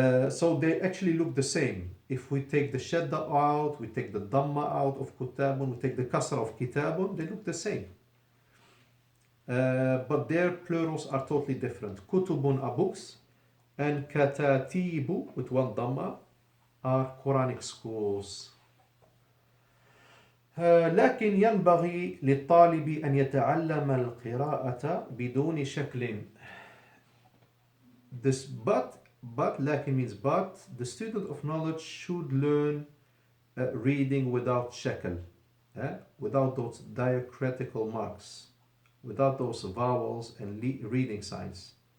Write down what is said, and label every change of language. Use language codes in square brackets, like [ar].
[en] So they actually look the same. If we take the shadda out, we take the dhamma out of Kutabun, we take the kasra of Kitabun, they look the same. But their plurals are totally different. Kutubun are books, and katatibu with one dhamma are Quranic schools. [ar] لكن ينبغي للطالب أن يتعلم القراءة بدون شكل. [en] This but لكن means but, the student of knowledge should learn reading without shakl, without those diacritical marks, without those vowels and reading signs.